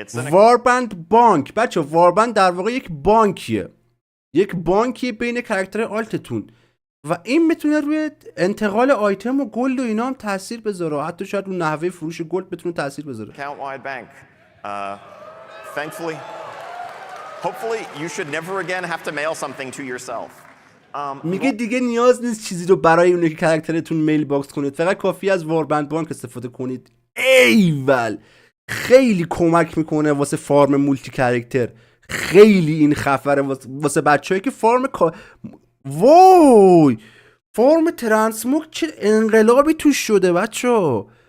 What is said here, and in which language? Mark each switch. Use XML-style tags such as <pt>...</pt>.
<fa>واربند بانک. بچه واربند در واقع یک بانکیه. یک بانکی بین کاراکتر آلتتون و این میتونه روی انتقال آیتم و گلد و اینا هم تاثیر بذاره، حتی شاید رو نحوه فروش گلد بتونه تاثیر بذاره.</fa> <en>Account-wide bank. Thankfully, hopefully you should never again have to mail something to yourself.</en> <fa>میگه دیگه نیاز نیست چیزی رو برای اون که کاراکترتون میل باکس کنید، فقط کافی از واربند بانک استفاده کنید. ایول خیلی کمک میکنه واسه فارم مولتی کاراکتر. خیلی این خفره واسه بچه‌ای که وای فارم ترانسموگ چه انقلابی توش شده بچه.</fa>